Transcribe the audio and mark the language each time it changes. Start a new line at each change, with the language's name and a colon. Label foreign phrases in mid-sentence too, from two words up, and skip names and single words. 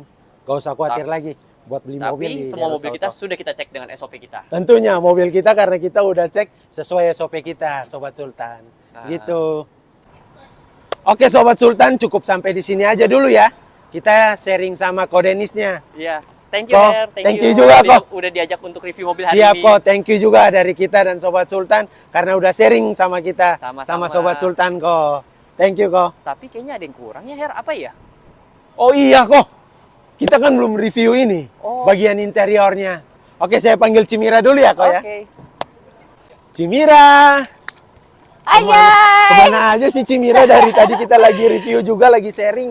Indonesian: Gak usah khawatir lagi buat beli mobil Tapi di semua Derils mobil kita Auto. sudah kita cek dengan SOP kita. Tentunya mobil kita karena kita udah cek sesuai SOP kita, sobat Sultan. Nah. Gitu. Oke sobat Sultan, cukup sampai di sini aja dulu ya. Kita sharing sama Ko Denisnya. Iya.
English: Thank you,
Indonesian: Ko, Her.
English: thank you
Indonesian: juga, Ko. Udah diajak untuk review mobil hari Siap ini. kok,
English: thank you
Indonesian: juga dari kita dan sobat Sultan karena udah sharing sama kita, Sama-sama. sama sobat Sultan kok.
English: Thank you
Indonesian: kok. Tapi kayaknya ada yang kurang ya, Her. Apa ya? Oh iya kok, kita kan belum review ini, Oh. bagian interiornya. Oke, saya panggil Cimira dulu ya kok ya. Oke. Cimira. Hai Kemana, guys. kemana aja sih Cimira dari tadi kita lagi review juga, lagi sharing.